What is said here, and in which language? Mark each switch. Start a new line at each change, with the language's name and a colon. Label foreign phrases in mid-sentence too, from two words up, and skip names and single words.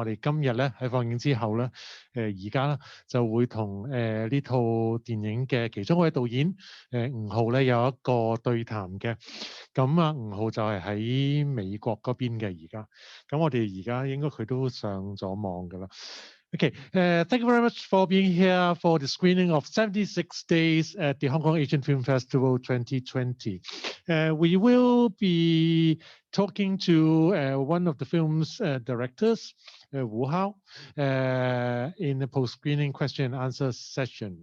Cantonese: 哋今日咧喺放映之後咧，而家咧就會同呢套電影嘅其中一位導演吳皓咧有一個對談嘅，咁啊吳皓就係喺美國嗰邊嘅而家，咁我哋而家應該佢都上咗網㗎啦。
English: Okay, thank you very much for being here for the screening of 76 Days at the Hong Kong Asian Film Festival 2020. We will be talking to one of the film's directors, Wu Hao, in a post-screening question and answer session.